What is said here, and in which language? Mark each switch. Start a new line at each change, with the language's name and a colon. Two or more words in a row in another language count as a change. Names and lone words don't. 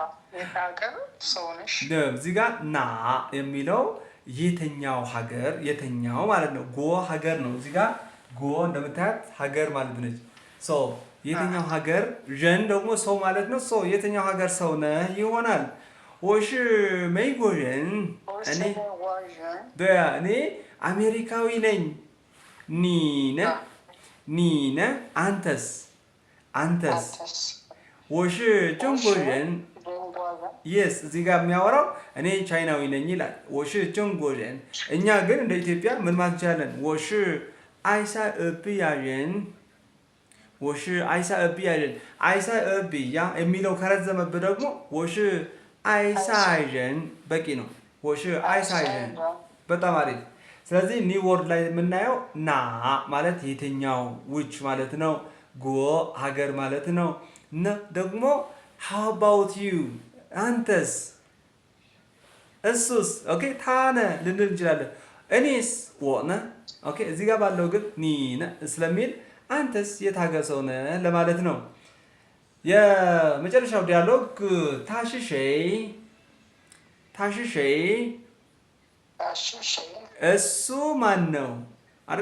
Amharic: እዚህ ጋር ና የሚለው የተኛው ሀገር የተኛው ማለት ነው። ጎ ሀገር ነው። እዚህ ጋር ጎ እንደምታያት ሀገር ማለት ነች። የተኛው ሀገር ዠን ደግሞ ሰው ማለት ነው። የተኛው ሀገር ሰው ነህ ይሆናል።
Chinese: 我是美国人
Amharic: እኔ አሜሪካዊ ነኝ። ኒ ነህ አንተስ
Chinese: 我是中国人
Amharic: yes እዚህ ጋር የሚያወራው እኔ ቻይናዊ ነኝ ይላል።
Chinese: 我是中国人
Amharic: እኛ ግን እንደ ኢትዮጵያ ምን ማለት እንችላለን?
Chinese: 我是爱塞俄比亚人 我是爱塞俄比亚人 爱塞俄比亚
Amharic: የሚለው ከረዘመብህ ደግሞ
Chinese: 我是爱塞人
Amharic: በቂ ነው።
Chinese: 我是爱塞人
Amharic: በጣም አሪፍ። ስለዚህ ኒው ወርድ ላይ የምናየው ና ማለት የትኛው which ማለት ነው። ጎ ሀገር ማለት ነው። ነ ደግሞ
English: how about you
Amharic: አንተስ እሱስ ኦኬ ታነ ልንል እንችላለን። እኔስ ወነ ኦኬ። እዚህ ጋር ባለው ግን
Chinese: 你呢
Amharic: ስለሚል አንተስ የት ሀገር ሰው ነህ ለማለት ነው። የመጨረሻው ዲያሎግ ታሽሸይ እሱ ማን ነው አይደለ?